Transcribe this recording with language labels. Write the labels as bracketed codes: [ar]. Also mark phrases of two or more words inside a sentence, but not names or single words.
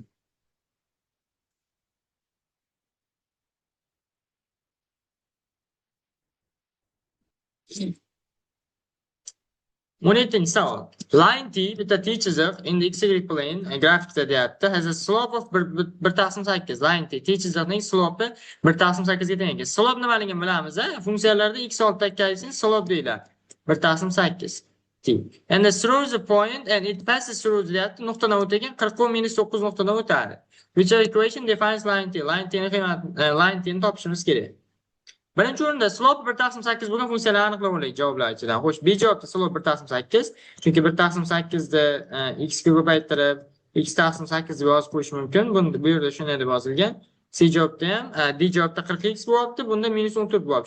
[uz] Monitoring savol. [en] Line T [uz] bitta T chiziq [en] in the x-y plane [uz] grafikda deyapti. [en] Has a slope of 1/8. Line T [uz] chiziqning slope 1/8 ga teng ekan. Slope nimaligini bilamiz, a? Funksiyalarda x oltidagi slope deyiladi. 1/8 T. [en] And through the point and it passes through deyapti. [uz] Nuqtadan o'tgan 40-9 nuqtadan o'tadi. [en] Which equation defines line T? Line T [uz] ni topishimiz kerak. Birinchi o'rinda slope 1/8 bo'lgan funksiyalarni aniqlab olaylik javoblar ichidan. Xo'sh, B javobda slope 1/8, chunki 1/8 da x ga ko'paytirib x/8 deb yozib qo'yish mumkin. Bu yerda shunday deb yozilgan. C javobda ham, D javobda 40x bo'lyapti, bunda -14 bo'lyapti.